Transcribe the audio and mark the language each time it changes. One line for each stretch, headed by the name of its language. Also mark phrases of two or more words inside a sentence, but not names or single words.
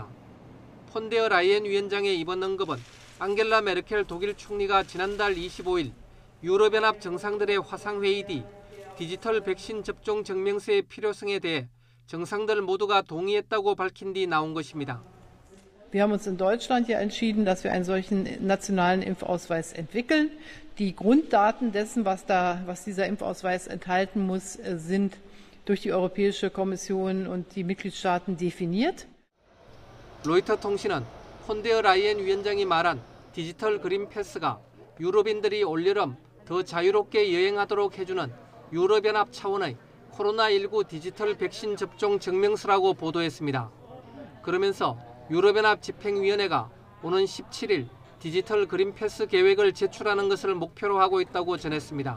Korean: 폰데어 라이엔 위원장의 이번 언급은 앙겔라 메르켈 독일 총리가 지난달 25일 유럽연합 정상들의 화상회의 뒤 디지털 백신 접종 증명서의 필요성에 대해 정상들 모두가 동의했다고 밝힌 뒤 나온 것입니다.
German: Wir haben uns in Deutschland ja entschieden, dass wir einen solchen nationalen Impfausweis entwickeln. Die Grunddaten dessen, was dieser Impfausweis enthalten muss, sind durch die Europäische Kommission und die Mitgliedstaaten definiert.
Korean: 로이터 통신은 폰데어 라이엔 위원장이 말한 디지털 그린 패스가 유럽인들이 올여름 더 자유롭게 여행하도록 해주는 유럽연합 차원의 코로나19 디지털 백신 접종 증명서라고 보도했습니다. 그러면서 유럽연합 집행위원회가 오는 17일 디지털 그린 패스 계획을 제출하는 것을 목표로 하고 있다고 전했습니다.